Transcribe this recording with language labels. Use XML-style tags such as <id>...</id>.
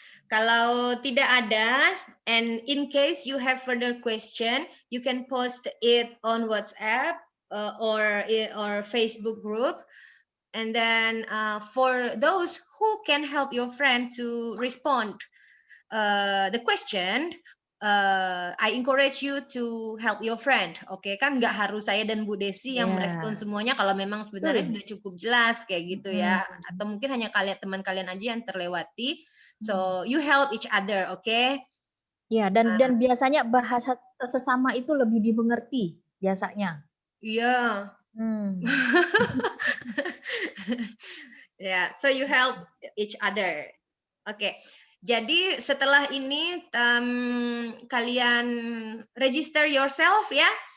<id>Kalau tidak ada,</id> <en>and in case you have further question, you can post it on WhatsApp or Facebook group. And then for those who can help your friend to respond the question, I encourage you to help your friend.</en> <id>Oke, kan nggak harus saya dan Bu Desi yang merespon semuanya. Kalau memang sebenarnya sudah cukup jelas kayak gitu ya, atau mungkin hanya teman kalian aja yang terlewati.</id> <en>So you help each other, oke?</en> <id>Ya, dan biasanya bahasa sesama itu lebih dimengerti biasanya. Iya.</id> <en>Ya, so you help each other.</en> <id>Oke. Jadi setelah ini kalian</id> <en>register yourself</en> <id>ya.</id>